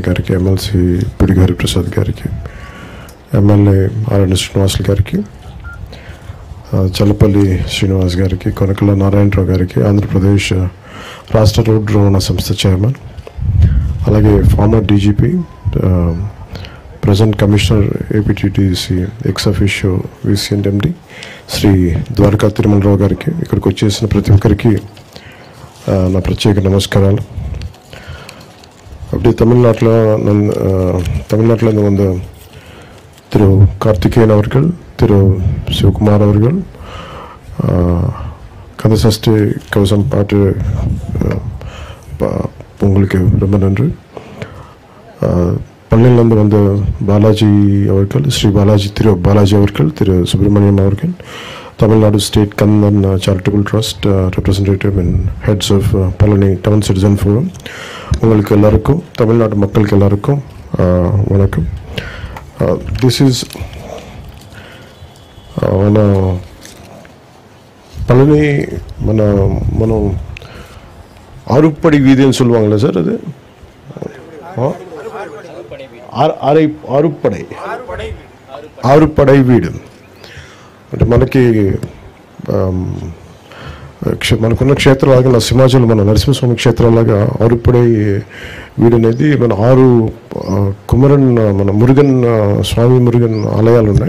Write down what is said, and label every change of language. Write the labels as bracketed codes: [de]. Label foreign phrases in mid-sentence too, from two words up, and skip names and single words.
[te] గారికి, ఎమ్మెల్సీ పిడిగారి ప్రసాద్ గారికి, ఎమ్మెల్యే ఆర్ఎన్ శ్రీనివాసులు గారికి, చల్లపల్లి శ్రీనివాస్ గారికి, కొనకల నారాయణరావు గారికి, ఆంధ్రప్రదేశ్ రాష్ట్ర రోడ్డు రవాణా సంస్థ చైర్మన్, అలాగే [en] former DGP, present commissioner APTDC ex officio VCMD [te] శ్రీ ద్వారకా తిరుమలరావు గారికి, ఇక్కడికి వచ్చేసిన ప్రతి ఒక్కరికి నా ప్రత్యేక నమస్కారాలు. [ta] அப்படி தமிழ்நாட்டில் வந்து திரு கார்த்திகேயன் அவர்கள், திரு சிவகுமார் அவர்கள் கந்தசஷ்டி கவசம் பாட்டு உங்களுக்கு ரொம்ப நன்றி. பள்ளியிலிருந்து வந்த பாலாஜி அவர்கள், ஸ்ரீ பாலாஜி, திரு பாலாஜி அவர்கள், திரு சுப்பிரமணியம் அவர்கள், தமிழ்நாடு ஸ்டேட் கந்தன் [en] charitable trust representative and heads of [ta] பழனி [en] town citizen forum, [ta] உங்களுக்கு எல்லாருக்கும், தமிழ்நாடு மக்களுக்கு எல்லாருக்கும் வணக்கம். [en] this is [ta] మన பழனி మనం ஆறுப்படை வீதின்னு சொல்லுவாங்களே சார், அது [te] ఆరుపడై వీడు అంటే మనకున్న క్షేత్రాలాగా నరసింహాచలం, మన నరసింహస్వామి క్షేత్రాలాగా ఆరుపడై వీడు అనేది మన 6 కుమరన్, మన మురుగన్ స్వామి మురుగన్ ఆలయాలు ఉన్నాయి.